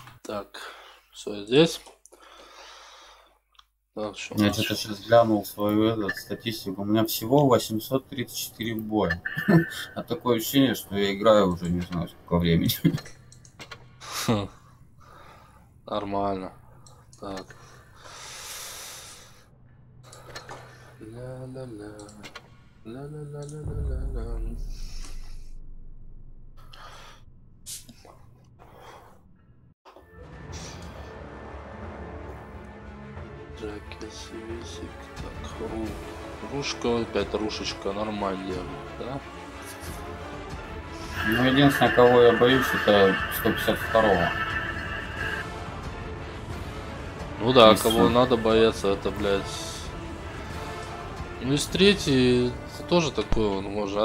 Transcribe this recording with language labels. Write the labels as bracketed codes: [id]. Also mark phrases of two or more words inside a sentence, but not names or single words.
[ru] Так, все здесь. Так, что Я что-то сейчас глянул свою статистику. У меня всего 834 боя. А такое ощущение, что я играю уже не знаю сколько времени. Нормально. Так. Ля-ля-ля. Ля-ля-ля-ля-ля-ля. Висик. Так, рушка, опять рушечка, нормально, да? Ну, единственное, кого я боюсь, это 152-го. Ну да, Из кого надо бояться, это, блядь. Ну, из третий тоже такой он можно.